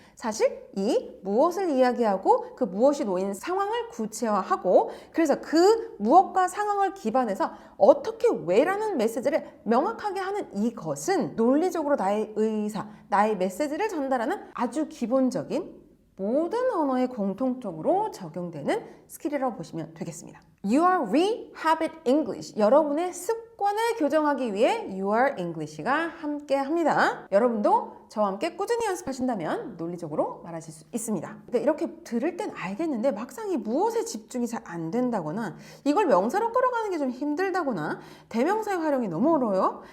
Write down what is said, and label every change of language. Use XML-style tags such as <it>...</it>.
<ko>사실 이 무엇을 이야기하고 그 무엇이 놓인 상황을 구체화하고 그래서 그 무엇과 상황을 기반해서 어떻게 왜라는 메시지를 명확하게 하는 이것은 논리적으로 나의 의사, 나의 메시지를 전달하는 아주 기본적인 모든 언어에 공통적으로 적용되는 스킬이라고 보시면 되겠습니다.</ko> <en>You are Rehabit English.</en> <ko>여러분의 습관을 교정하기 위해 You are English가 함께 합니다. 여러분도 저와 함께 꾸준히 연습하신다면 논리적으로 말하실 수 있습니다. 근데 이렇게 들을 땐 알겠는데 막상 이 무엇에 집중이 잘 안 된다거나 이걸 명사로 끌어가는 게 좀 힘들다거나 대명사의 활용이 너무 어려워요.</ko>